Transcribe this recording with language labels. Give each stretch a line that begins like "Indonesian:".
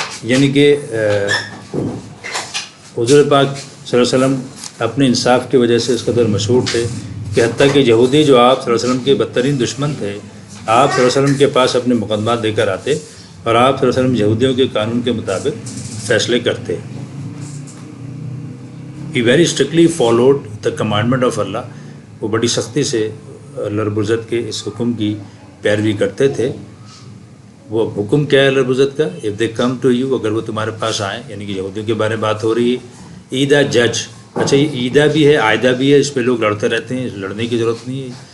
Urdu: یعنی کہ حضور پاک صلی اللہ علیہ وسلم اپنے انصاف کی وجہ سے اس قدر مشہور تھے کہ حتیٰ کہ یہودی جو آپ صلی اللہ علیہ وسلم کے بدترین دشمن تھے، آپ صلی اللہ علیہ وسلم کے پاس اپنے مقدمات لے کر آتے اور آپ صلی اللہ علیہ وسلم یہودیوں کے قانون کے مطابق فیصلے کرتے.
English: He very strictly followed the commandment of Allah.
Urdu: وہ بڑی سختی سے اللہ رب العزت کے اس حکم کی پیروی کرتے تھے. وہ حکم کیا ہے اللہ رب العزت کا؟
English: if they come to you،
Urdu: اگر وہ تمہارے پاس آئیں، یعنی کہ یہودیوں کے بارے میں بات ہو رہی ہے. ایدہ جج، اچھا یہ ایدہ بھی ہے عائدہ بھی ہے، اس پہ لوگ لڑتے رہتے ہیں، لڑنے کی ضرورت نہیں ہے.